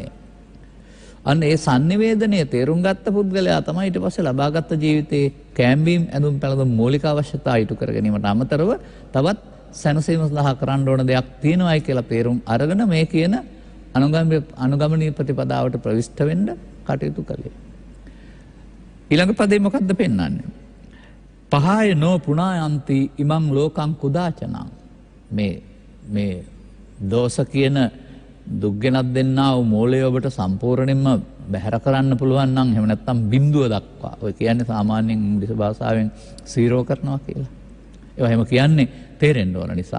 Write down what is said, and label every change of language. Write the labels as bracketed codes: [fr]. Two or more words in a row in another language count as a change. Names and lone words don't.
[si] අන්න ඒ sannivedanaya තේරුම් ගත්ත පුද්ගලයා තමයි ඊට පස්සේ ලබාගත් ජීවිතේ කැම්බීම් ඇඳුම් පැළඳුම් මූලික අවශ්‍යතා ඉටු කර ගැනීමට අමතරව තවත් සැනසීම සඳහා කරන්න ඕන දෙයක් තියෙනවායි කියලා තේරුම් අරගෙන මේ කියන අනුගමනීය ප්‍රතිපදාවට ප්‍රවිෂ්ඨ වෙන්න කටයුතු කළේ. ඊළඟ පදේ මොකද්ද පෙන්වන්නේ? [pi] පහය නෝ පුණායන්ති ඉමං ලෝකං කුදාචනං. [si] මේ දෝෂ කියන දුක් ගෙනත් දෙන්නා වූ මූලය ඔබට සම්පූර්ණයෙන්ම බැහැර කරන්න පුළුවන් නම් එහෙම නැත්නම් බිඳුව දක්වා. ඔය කියන්නේ සාමාන්‍යයෙන් ඉංග්‍රීසි භාෂාවෙන් සීරෝ කරනවා කියලා. ඒවා එහෙම කියන්නේ තේරෙන්න ඕන නිසා.